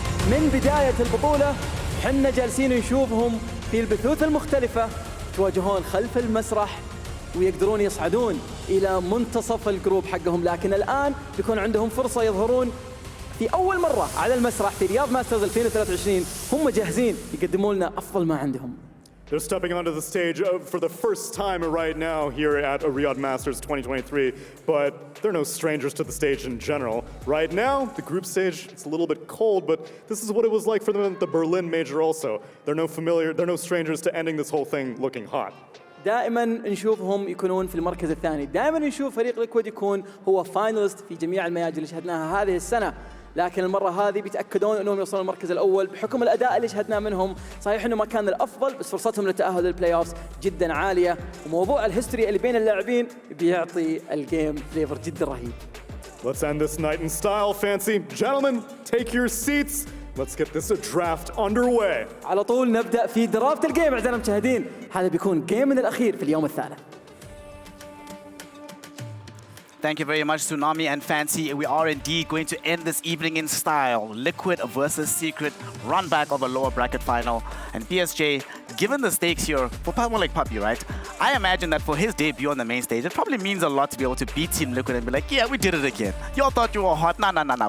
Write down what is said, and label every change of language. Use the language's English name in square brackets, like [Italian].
[Arabic] من بداية البطولة حنا جالسين نشوفهم في البثوث المختلفة يتواجهون خلف المسرح ويقدرون يصعدون إلى منتصف الجروب حقهم، لكن الآن بيكون عندهم فرصة يظهرون في أول مرة على المسرح في رياض ماسترز 2023. هم جاهزين يقدمون لنا أفضل ما عندهم. [English] They're stepping onto the stage for the first time right now here at a Riyadh Masters 2023, but they're no strangers to the stage in general. Right now, the group stage, it's a little bit cold, but this is what it was like for them at the Berlin Major also. They're no strangers to ending this whole thing looking hot. [Arabic] دائما نشوفهم يكونون في المركز الثاني، دائما نشوف فريق ليكويد يكون هو فاينالست في جميع المياجر اللي شهدناها هذه السنة، لكن المرة هذه بيتأكدون أنهم يوصلون المركز الأول بحكم الأداء اللي شهدناه منهم. صحيح أنه ما كان الأفضل، بس فرصتهم للتأهل للبلاي أوفز جدا عالية، وموضوع الهيستوري اللي بين اللاعبين بيعطي الجيم فليفر جدا رهيب. [English] Let's end this night in style, Fancy. Gentlemen, take your seats. Let's get this draft underway. [Arabic] على طول نبدأ في درافت الجيم أعزائنا المشاهدين. هذا بيكون جيمنا الأخير في اليوم الثالث. [English] Thank you very much, Tsunami and Fancy. We are indeed going to end this evening in style. Liquid versus Secret, run back of a lower bracket final. And PSJ, given the stakes here, for someone like Puppy, right? I imagine that for his debut on the main stage, it probably means a lot to be able to beat Team Liquid and be like, yeah, we did it again. Y'all thought you were hot. Nah.